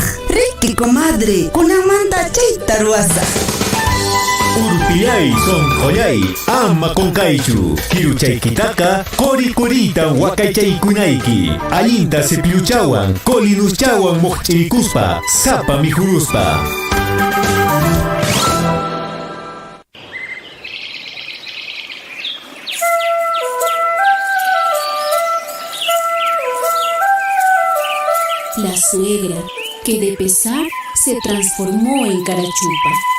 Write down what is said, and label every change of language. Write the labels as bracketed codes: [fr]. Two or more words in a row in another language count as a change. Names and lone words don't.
[qu] Riki comadre, kunamanta chayta ruwasaq. Urpillay sonqollay ama qonkaychu kiruchaykitaqa qoriquritan waqaychaykunayki allinta cepilluchawan colinuschawan moqchirikuspa sapa mijuruspa. [es] La suegra, que de pesar se transformó en carachupa.